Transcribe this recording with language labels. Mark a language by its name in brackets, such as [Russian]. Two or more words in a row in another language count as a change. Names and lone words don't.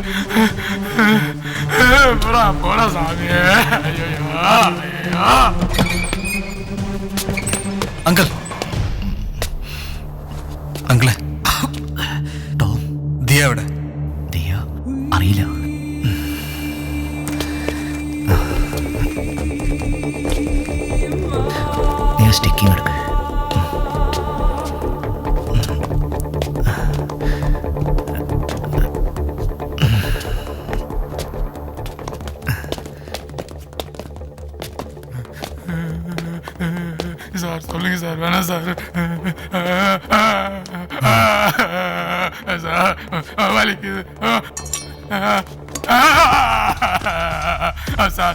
[Tamil] போடா போடா சாமி ஐயோ ஐயோ [Malayalam] അങ്കിൾ അങ്കിളെ ടോം ദിയ എവിടെ? ദിയ അറിയില്ല. നീ സ്റ്റിക്കിങ് എടുക്ക്. [Tamil] சார் சொல்லுங்க சார் வேணாம் சார் சார் வலிக்குது சார்